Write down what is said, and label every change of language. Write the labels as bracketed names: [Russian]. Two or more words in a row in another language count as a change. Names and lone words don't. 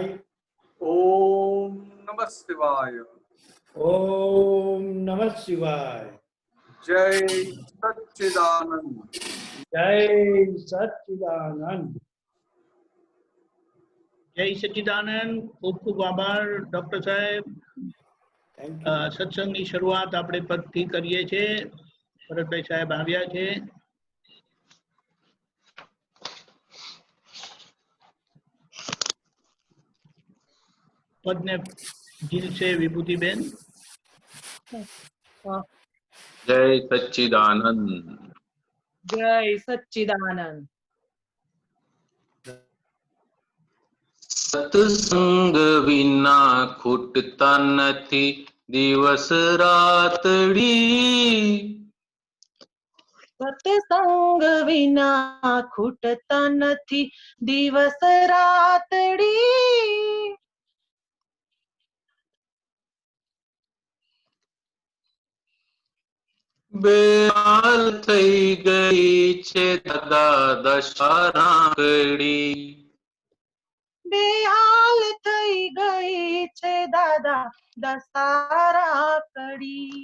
[Sanskrit] ओम नमः शिवाय। ओम नमः शिवाय। [Gujarati] જય સચ્ચિદાનંદ। જય સચ્ચિદાનંદ। જય સચ્ચિદાનંદ। ખૂબ ખૂબ આભાર ડૉક્ટર સાહેબ। सत्संगની શરૂઆત આપણે પદથી કરીએ છીએ। ભરતભાઈ સાહેબ આવ્યા છે। પદને ઝીલશે વિભૂતિબેન। જય સચ્ચિદાનંદ। જય સચ્ચિદાનંદ। સત્સંગ વિના ખૂટતા નથી દિવસ રાતડી। સત્સંગ વિના ખૂટતા નથી દિવસ રાતડી। બેહાલ થઈ ગઈ છે દાદા દશહરા કડી। બેહાલ થઈ ગઈ છે દાદા દશહરા કડી।